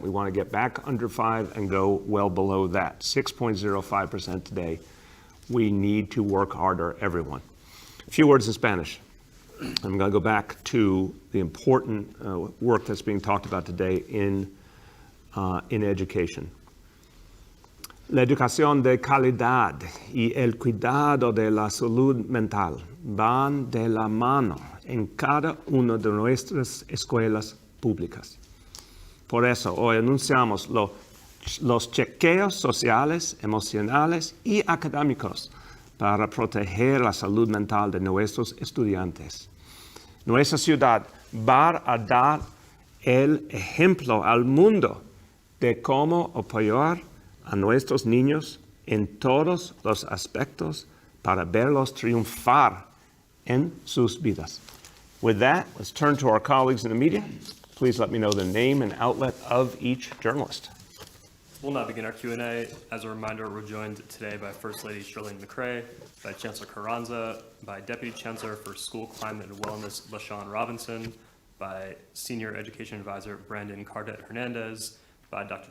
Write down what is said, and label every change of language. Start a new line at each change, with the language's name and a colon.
English: We want to get back under 5 and go well below that. 6.05% today. We need to work harder, everyone. A few words in Spanish. I'm going to go back to the important work that's being talked about today in education.
Spanish: La educación de calidad y el cuidado de la salud mental van de la mano en cada una de nuestras escuelas públicas. Por eso hoy anunciamos los chequeos sociales, emocionales y académicos para proteger la salud mental de nuestros estudiantes. Nuestra ciudad va a dar el ejemplo al mundo de cómo apoyar a nuestros niños en todos los aspectos para verlos triunfar en sus vidas.
English: With that, let's turn to our colleagues in the media. Please let me know the name and outlet of each journalist. We'll now begin our Q&A. As a reminder, we're joined today by First Lady Shirlene McCray, by Chancellor Carranza, by Deputy Chancellor for School Climate and Wellness, LaShawn Robinson, by Senior Education Advisor Brandon Cardet Hernandez, by Dr.